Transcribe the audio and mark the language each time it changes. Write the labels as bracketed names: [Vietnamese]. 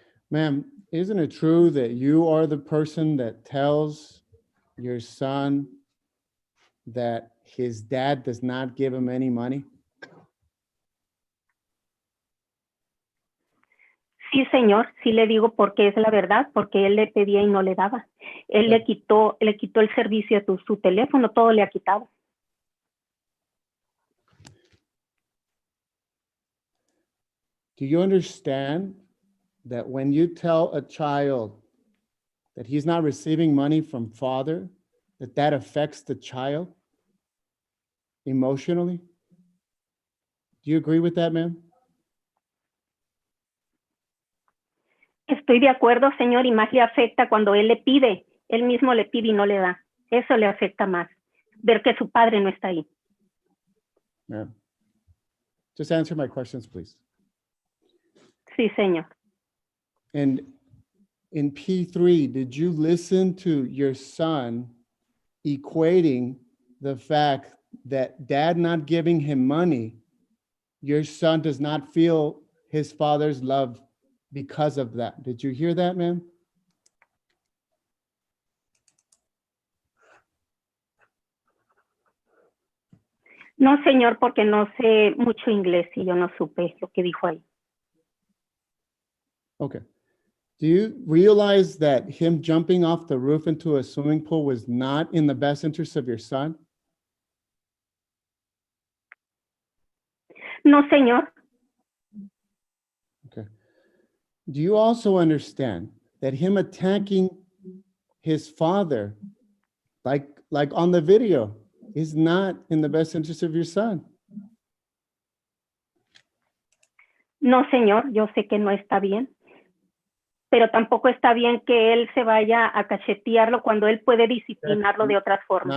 [English] Ma'am, isn't it true that you are the person that tells your son that his dad does not give him any money? [Spanish] Sí, señor, sí le digo porque es la verdad, porque él le pedía y no le daba. Él le quitó el servicio a su teléfono, todo le ha quitado. [English] Do you understand that when you tell a child that he's not receiving money from father, that affects the child emotionally? Do you agree with that, ma'am? [Spanish] Estoy de acuerdo, señor, y más le afecta cuando él le pide, él mismo le pide y no le da. Eso le afecta más, ver que su padre no está ahí. [English] Ma'am, just answer my questions, please. [Spanish] Sí, señor. [English] And in P3, did you listen to your son equating the fact that dad not giving him money, your son does not feel his father's love because of that? Did you hear that, ma'am? [Spanish] No, señor, porque no sé mucho inglés y yo no supe lo que dijo ahí. [English] Okay. Do you realize that him jumping off the roof into a swimming pool was not in the best interest of your son? [Spanish] No, señor. [English] Okay. Do you also understand that him attacking his father, like on the video, is not in the best interest of your son? [Spanish] No, señor, yo sé que no está bien. Pero tampoco está bien que él se vaya a cachetearlo cuando él puede disciplinarlo de otras formas.